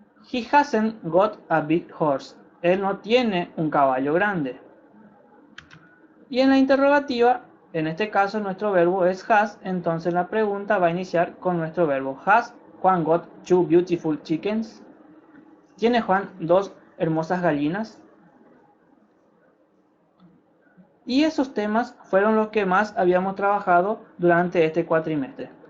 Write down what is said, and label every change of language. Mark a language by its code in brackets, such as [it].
[en] He hasn't got a big horse. [es] Él no tiene un caballo grande. Y en la interrogativa, en este caso nuestro verbo es has, entonces la pregunta va a iniciar con nuestro verbo. [en] Has Juan got 2 beautiful chickens? [es] ¿Tiene Juan 2 hermosas gallinas? Y esos temas fueron los que más habíamos trabajado durante este cuatrimestre.